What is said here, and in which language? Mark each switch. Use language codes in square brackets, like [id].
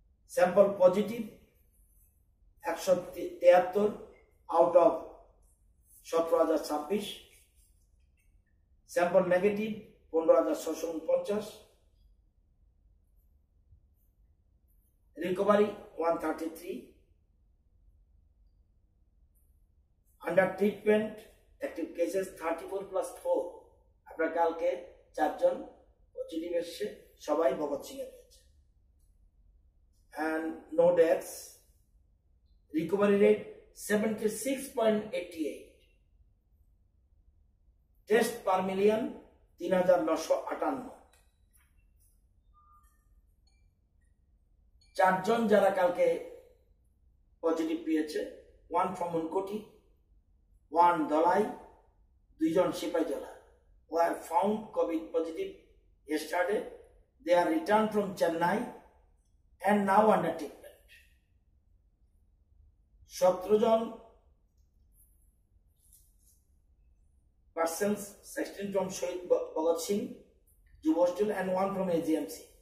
[en] Sample positive 173 out of 17,026, sample negative 15,649, recovery 133, under treatment active cases 34 + 4। [bn] আপনার কালকে 4 জন positive এসছে, সবাই ভগৎ সিং এ রয়েছে। [en] and no deaths, recovery rate 76.88, test per million 3,958। 4 [bn] জন যারা কালকে পজিটিভ পেয়েছে, [en] 1 from Unakoti, 1 Dhalai, 2 জন Sepahijala were found COVID positive yesterday. They are returned from Chennai and now under treatment. 17 জন persons, 16 from Shahid Bhagat Singh Juv Hostel and 1 from AGMC.